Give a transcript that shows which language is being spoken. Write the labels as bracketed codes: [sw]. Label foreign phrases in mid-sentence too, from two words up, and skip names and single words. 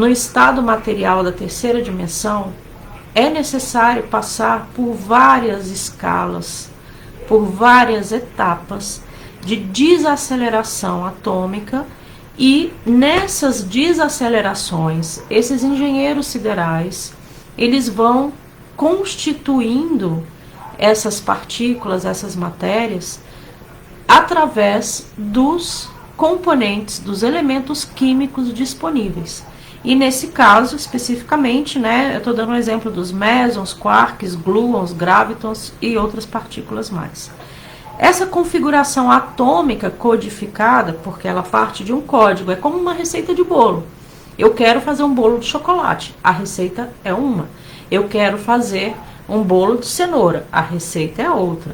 [pt] estado material da terceira dimensão, é necessário passar por várias escalas, por várias etapas de desaceleração atômica, e nessas desacelerações, esses engenheiros siderais, eles vão constituindo essas partículas, essas matérias, através dos componentes, dos elementos químicos disponíveis. E nesse caso, especificamente, né, eu estou dando um exemplo dos mesons, quarks, gluons, gravitons e outras partículas mais. Essa configuração atômica codificada, porque ela parte de um código, é como uma receita de bolo. Eu quero fazer um bolo de chocolate, a receita é uma. Eu quero fazer um bolo de cenoura, a receita é outra.